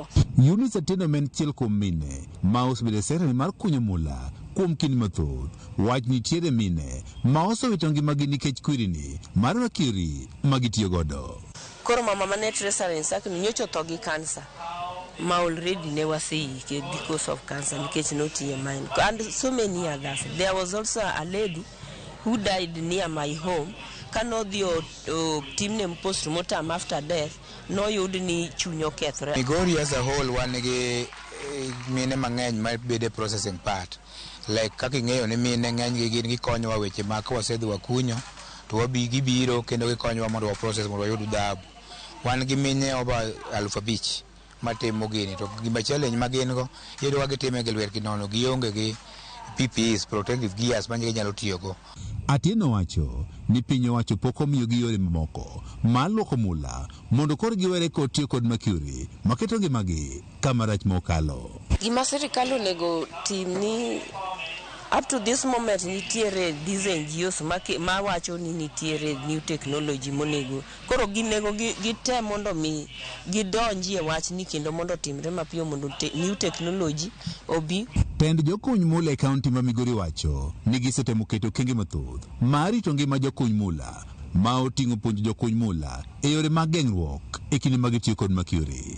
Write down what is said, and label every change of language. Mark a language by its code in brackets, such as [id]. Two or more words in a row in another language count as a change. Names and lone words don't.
[luo] Eunice Atieno men chiel kuom mine ma osebedo e sekta mar kunyo mula kuom kinde mathoth. Wach nitiere mine ma osewito ngimagi nikech kwirini mar mercury ma gitiyo godo. Koro mama mane Teresa Rensaki nyocho tho gi cancer ma already ne waseike [en] because of cancer [luo] nikech notiye mine, [en] and so many others. There was also a lady who died near my home. [luo] Kanodhi timne [en] postmortem after death, [luo] noyud ni chuny okethore. Migori [en] as a whole [luo] wan gi mine mang'eny ma bede [en] processing part. [luo] Like kaka ing'eyo ni mine ng'eny gin gikonyowa weche ma ka wasedhi wakunyo to gibiro kendo gikonyowa mondo wa process mondo wayud dhahabu. Wan gi mine over 5,000 matimo gini, to gima challenge ma gin go iyudo ka gitime gi lwergi nono, gionge gi [en] PPEs, protective gears [luo] ma ginyalo tiyogo. Atieno wacho ni piny owacho pok omiyogi yore mamoko mar luoko mula mondo koro giwere kod tiyo kod mercury maketo ngimagi kama rach mokalo. Gima sirikal onego tim ni [en] up to this moment [luo] nitiere [en] these NGOs [luo] ma wacho ni nitiere [en] new technology [luo] monego koro ginego gitem mondo mi gidonji e wach ni kendo mondo timre mapiyo mondo [en] new technology [luo] obi. Tend jokuny mula e kaunti ma Migori wacho ni gisetemo keto kenge mathoth mar rito ngima jokuny mula ma oting'o puonjo jokuny mula e yore mag geng'ruok e kinde ma gitiyo kod mercury.